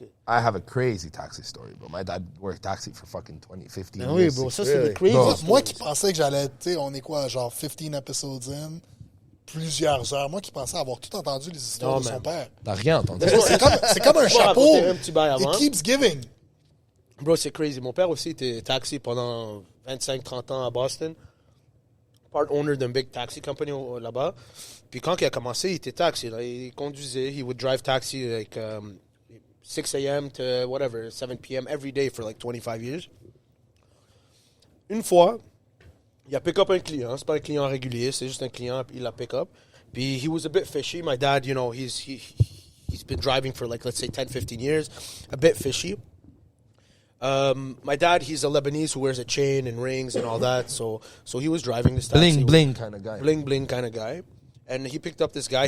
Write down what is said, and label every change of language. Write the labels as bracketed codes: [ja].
[en] I have a crazy taxi story, bro. My dad worked taxi for fucking 20, 15 years. [fr] Oui, bro, ça, c'est des crazy [en] Bro. stories. [fr] Moi qui pensais que j'allais, tu sais, on est quoi, genre 15 episodes in, plusieurs heures. Moi qui pensais avoir tout entendu les histoires Non, de son [en] man. [fr] père. T'as rien entendu. C'est comme un chapeau. raconter un petit bail avant. [en] It keeps giving. [fr] Bro, c'est crazy. Mon père aussi était taxi pendant 25-30 ans à Boston. Part owner d'un big taxi company là-bas. Puis quand il a commencé, il était taxi. Là. Il conduisait. [en] He would drive taxi like 6 a.m. to whatever, 7 p.m. every day for like 25 years. [fr] Une fois, il a pick up un client. C'est pas un client régulier, c'est juste un client. Puis il l'a pick up. Puis [en] he was a bit fishy. My dad, he's been driving for like, let's say 10, 15 years. A bit fishy. My dad, he's a Lebanese who wears a chain and rings and all that. So he was driving this taxi. Bling kind of guy. Bling kind of guy. and he picked up this guy.